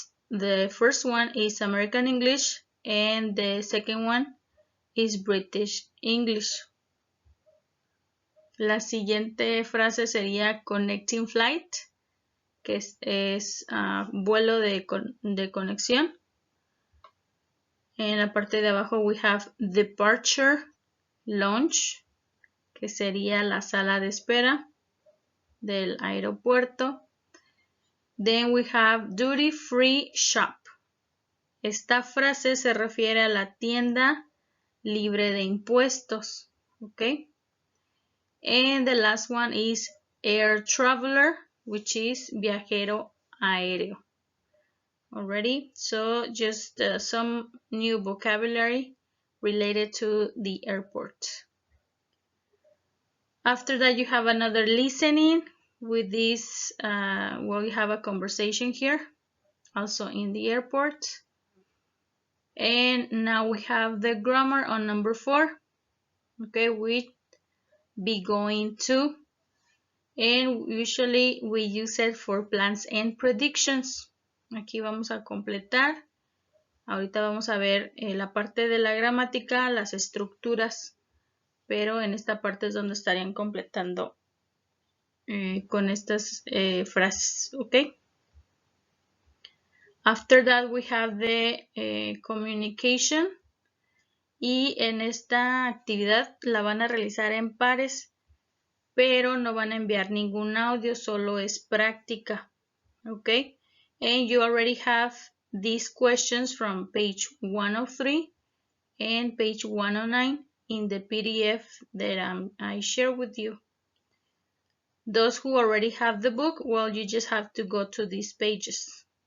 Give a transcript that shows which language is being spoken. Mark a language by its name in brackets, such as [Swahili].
[English] The first one is American English and the second one is British English. [Spanish] La siguiente frase sería [English] connecting flight, [Spanish] que es vuelo de conexión. En la parte de abajo [English] we have departure lounge, [Spanish] que sería la sala de espera del aeropuerto. [English] Then we have duty free shop. [Spanish] Esta frase se refiere a la tienda libre de impuestos. [English] Okay. And the last one is air traveler, which is [Spanish] viajero aéreo. [English] Already, so just some new vocabulary related to the airport. After that, you have another listening with this, well, you have a conversation here, also in the airport. And now we have the grammar on number 4, okay, with be going to. And usually we use it for plans and predictions. [Spanish] Aquí vamos a completar. Ahorita vamos a ver la parte de la gramática, las estructuras, pero en esta parte es donde estarían completando con estas frases, ¿ok? [English] After that we have the communication, [Spanish] y en esta actividad la van a realizar en pares, pero no van a enviar ningún audio, solo es práctica, ¿ok? [English] And you already have these questions from page 103 and page 109 in the PDF that I share with you. Those who already have the book, well, you just have to go to these pages.